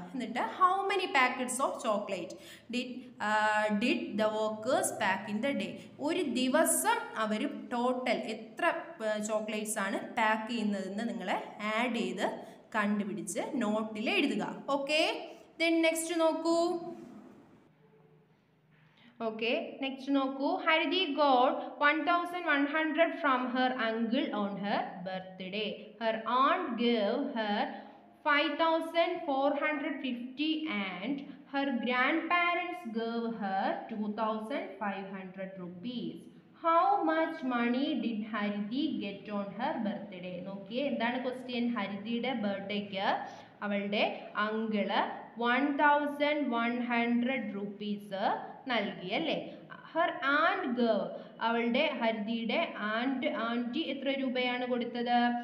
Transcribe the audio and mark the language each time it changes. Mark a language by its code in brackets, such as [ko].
[en] എന്നിട്ട് how many packets of chocolate did the workers pack in the day. [ml] ഒരു ദിവസം അവർ total എത്ര chocolates ആണ് പാക്ക് ചെയ്യുന്നതെന്ന് നിങ്ങൾ ആഡ് ചെയ്ത് കണ്ടുപിടിച്ച് നോട്ടിൽ എഴുതുക. ഓക്കെ, ദെൻ നെക്സ്റ്റ് നോക്കൂ. [en] Okay, next നോക്കൂ. Haridi got 1100 from her uncle on her birthday. Her aunt gave her 5450 and her grandparents gave her 2500 rupees. How much money did Haridi get on her birthday? [ml] നോക്കിയേ എന്താണ് question. ഹരിതിയുടെ ബർത്ത്ഡേക്ക് അവളുടെ uncle 1100 rupees നൽകി അല്ലേ. Her and gave അവളുടെ ഹരിതിയുടെ anti എത്ര രൂപയാണ് കൊടുത്തത്?